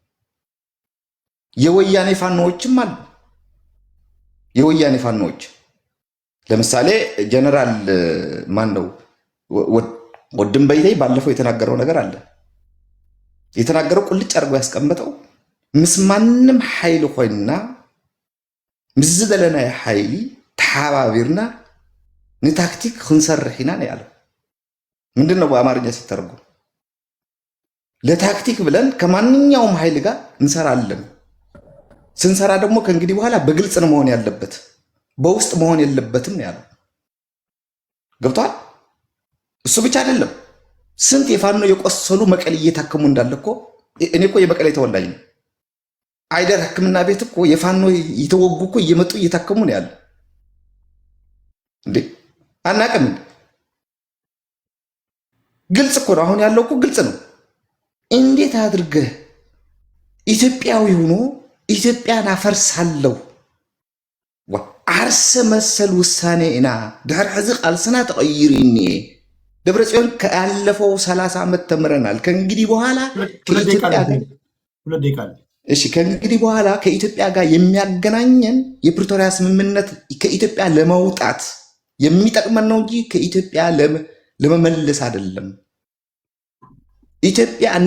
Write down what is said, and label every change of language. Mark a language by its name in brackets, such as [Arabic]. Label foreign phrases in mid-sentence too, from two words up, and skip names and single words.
[Amharic] የወያኔ ፋኖዎችም አሉ። የወያኔ ፋኖዎች ለምሳሌ ጀነራል ማን ነው ወድም በይተይ ባለፈው የተናገረው ነገር አለ። የተናገረው ቁልጭ አድርጎ ያስቀመጠው [Tigrinya] ምስማንም ኃይል ኮይና ምዝደለና ኃይሊ ተሓባቢርና ንታክቲክ ክንሰርሕና [Amharic] ነው ያለው። ምንድነው በአማርኛ ሲተረጎም? ለታክቲክ ብለን ከማንኛውም ኃይል ጋር እንሰራለን። ስንሰራ ደግሞ ከእንግዲህ በኋላ በግልጽ ነው መሆን ያለበት፣ በውስጥ መሆን የለበትም ነው ያለው። ገብቷል? እሱ ብቻ አይደለም። ስንት የፋኖ የቆሰሉ መቀሌ እየታከሙ እንዳለ እኮ እኔ እኮ የመቀሌ ተወላጅ ነው። አይደር ሕክምና ቤት እኮ የፋኖ እየተወጉ እኮ እየመጡ እየታከሙ ነው ያለ። እንዴ አናውቅም? ግልጽ እኮ ነው። አሁን ያለው እኮ ግልጽ ነው። እንዴት አድርገህ ኢትዮጵያዊ ሆኖ ኢትዮጵያን አፈርሳለሁ [Tigrinya] ዓርሰ መሰል ውሳኔ ኢና ድሕሪ ሕዚ ቃልስና ተቀይሩኒ። [Amharic] ደብረጽዮን ካለፈው 30 ዓመት ተምረናል። ከእንግዲህ በኋላ ከእንግዲህ በኋላ ከኢትዮጵያ ጋር የሚያገናኘን የፕሪቶሪያ ስምምነት ከኢትዮጵያ ለመውጣት የሚጠቅመን ነው እንጂ ከኢትዮጵያ ለመመለስ አይደለም። ኢትዮጵያ